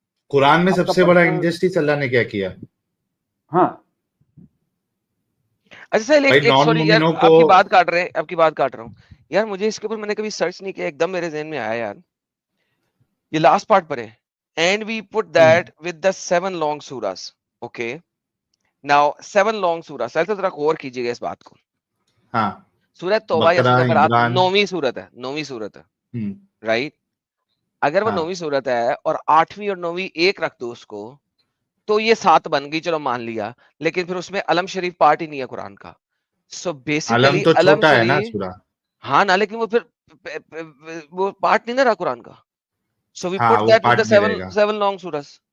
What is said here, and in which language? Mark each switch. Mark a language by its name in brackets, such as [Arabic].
[Urdu] قرآن میں سب سے بڑا انجسٹس اللہ نے کیا کیا؟ ہاں اچھا سر سوری یار آپ کی بات کاٹ رہا ہوں یار. مجھے اس کے اوپر میں نے کبھی سرچ نہیں کیا, ایک دم میرے ذہن میں آیا یار. یہ لاسٹ پارٹ پر ہے, [English] and we put that with the 7 long surahs. Okay, now 7 long surahs. [Urdu] ایسا ذرا غور کیجیے گا اس بات کو. ہاں سورہ توبہ یا سورہ برات 9ویں سورت ہے رائٹ. اگر وہ 9ویں سورت ہے اور 8ویں اور 9ویں ایک رکھ دو اس کو تو یہ 7 بن گئی, چلو مان لیا. لیکن پھر اس میں علم شریف پارٹ ہی نہیں ہے قرآن کا. سو بیسیکلی علم شریف ہاں نا, لیکن وہ پھر وہ پارٹ نہیں نہ رہا قرآن کا. [English] So we put that with the 7 long surahs.